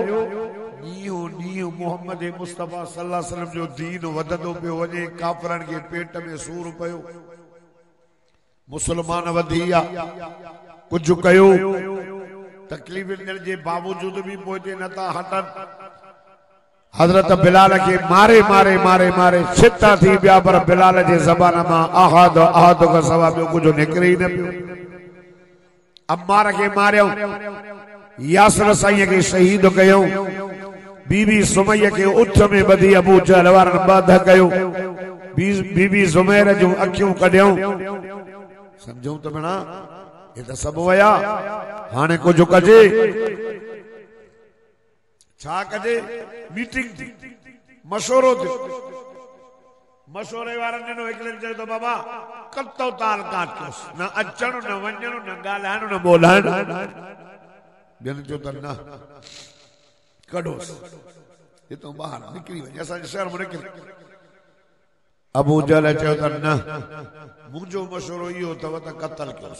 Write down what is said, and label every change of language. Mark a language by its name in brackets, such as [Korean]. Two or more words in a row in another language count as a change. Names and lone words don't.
[Sindhi] मोहम्मद मुस्तफ़ा [Arabic] صلى الله عليه وسلم [Sindhi] जो दीन वधंदो पियो वञे, काफरनि के पेट में सूर पियो, मुसलमान वधिया कुझु कयो, तकलीफ़ जे बावजूद भी पोइते नथा हटन। हजरत बिलाल के मारे मारे मारे मारे छिता थी पिया, पर बिलाल जे ज़बान मां [Arabic] أحد أحد [Sindhi] खां सवा ॿियो कुझु निकिरे ई न पियो। अम्मार के मारियो, यासिर साईं के शहीद कयो, बीबी सुमैया के उठ में बधी अबू जहल वारनि बाध कयो, बीबी ज़ुमैर जूं अखियूं कढियूं। समझूं त भेणा, ये त सभु वया, हाणे कुझु कजे। छा कजे? मीटिंग थी, मशवरो थियो। मशवरे वारनि ॾिनो, हिकिड़े चयो त बाबा कतो ताल काट कयोसि, न अचणु न वञणु न ॻाल्हाइणु न ॿोलाइणु। ॿियनि चयो त न कढोसि, हितां ॿाहिरि निकिरी वञे, असांजे शहर में निकिरी। अबू जहल चयो त न, मुंहिंजो मशवरो इहो अथव त क़त्ल कयोसि।